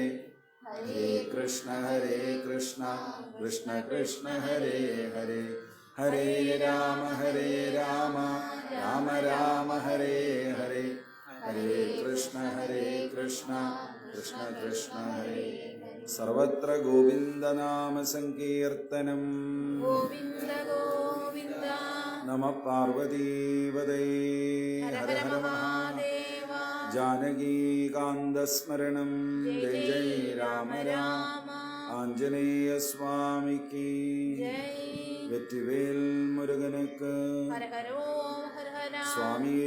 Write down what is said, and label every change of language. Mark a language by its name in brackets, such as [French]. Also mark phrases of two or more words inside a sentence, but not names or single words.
[Sanskrit] ഹരേ കൃഷ്ണ കൃഷ്ണ കൃഷ്ണ ഹരേ ഹരേ. ഹരേ രാമ രാമ ഹരേ ഹരേ. ഹരേ കൃഷ്ണ കൃഷ്ണ കൃഷ്ണ ഹരേ. സർവത്ര ഗോവിന്ദനാമ സങ്കീർത്തനം ഗോവിന്ദ ഗോവിന്ദ. നമഃ പാർവതീപതയേ. ഹര ഹര മഹാദേവ. ജാനകീകാന്തസ്മരണം ജയ ജയ രാമ രാമ. [Tamil] ஆஞ்சநேய சுவாமிக்கு வெற்றிவேல் முருகனுக்கு சுவாமியே